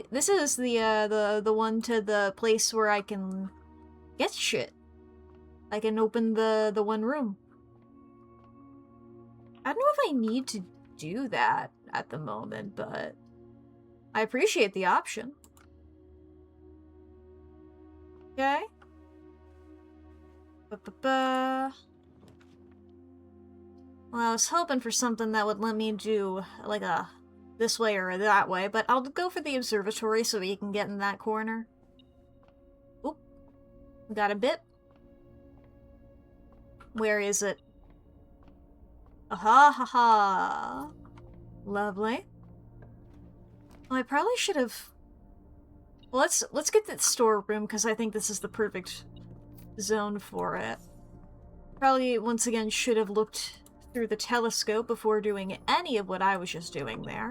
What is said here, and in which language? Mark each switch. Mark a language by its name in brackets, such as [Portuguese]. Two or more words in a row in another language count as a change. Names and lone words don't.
[English] This is the one to the place where I can get shit. I can open the one room. I don't know if I need to do that at the moment, but I appreciate the option. Okay. Ba-ba-ba. Well, I was hoping for something that would let me do, like, a this way or that way, but I'll go for the observatory so we can get in that corner. Oop. Got a bit. Where is it? Aha ha ha. Lovely. Well, I probably should have... Well, let's get the storeroom, because I think this is the perfect zone for it. Probably, once again, should have looked through the telescope before doing any of what I was just doing there.